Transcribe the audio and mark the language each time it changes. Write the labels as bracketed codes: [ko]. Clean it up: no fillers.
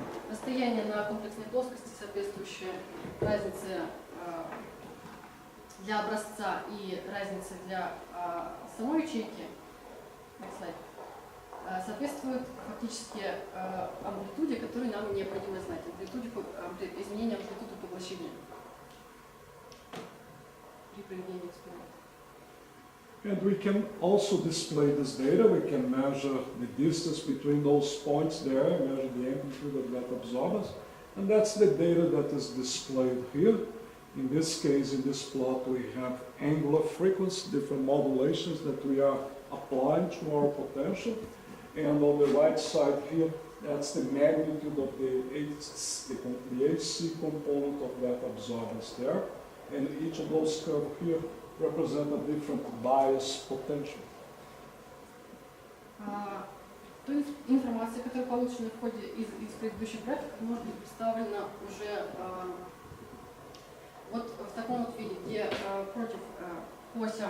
[ru] Расстояние на комплексной плоскости, соответствующее разнице для образца и разнице для самой ячейки, соответствует фактически амплитуде, которую нам необходимо знать, изменение амплитуды поглощения при проведении эксперимента. [en] And we can also display this data. We can measure the distance between those points there, measure the amplitude of that absorbance. And that's the data that is displayed here. In this case, in this plot, we have angular frequency, different modulations that we are applying to our potential. And on the right side here, that's the magnitude of the AC component of that absorbance there. And each of those curves here represent a different bias potential. [ru] То есть информация, которая получена в ходе из предыдущих графиков, может быть представлена уже вот в таком вот виде, где против по